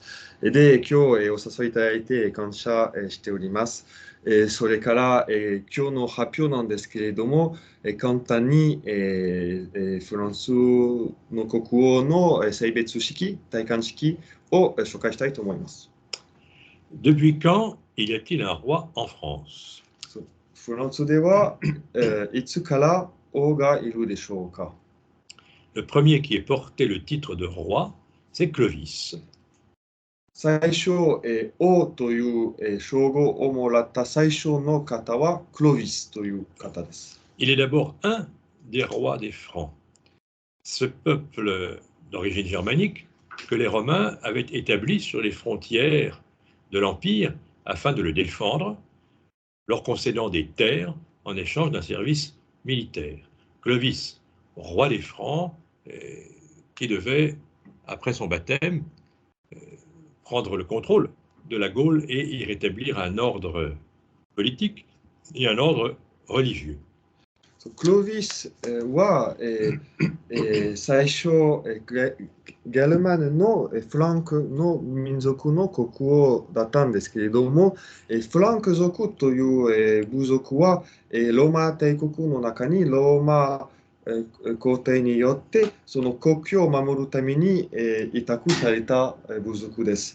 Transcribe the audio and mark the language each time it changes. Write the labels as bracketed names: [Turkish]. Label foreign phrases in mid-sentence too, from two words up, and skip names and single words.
[Japanese] で、今日お誘いいただいて感謝しております。それから今日の発表なんですけれども、簡単にフランスの国王の性別式、戴冠式を紹介したいと思います。 [French] Depuis quand y a-t-il un roi en France? [Japanese] フランスではいつから王がいるでしょうか。 [French] Le premier qui est porté le titre de roi, c'est Clovis. [Japanese] 最初、王という称号をもらった最初の方はクロビスという方です。 [French] Il est d'abord un des rois des Francs. Ce peuple d'origine germanique que les Romains avaient établi sur les frontières de l'Empire afin de le défendre, leur concédant des terres en échange d'un service militaire. Clovis, roi des Francs, qui devait, après son baptême, prendre le contrôle de la Gaule et y rétablir un ordre politique et un ordre religieux. [Japanese] クロビスは最初ゲルマンのフランクの民族の国王だったんですけれども、フランク族という部族はローマ帝国の中にローマ皇帝によってその国境を守るために委託された部族です。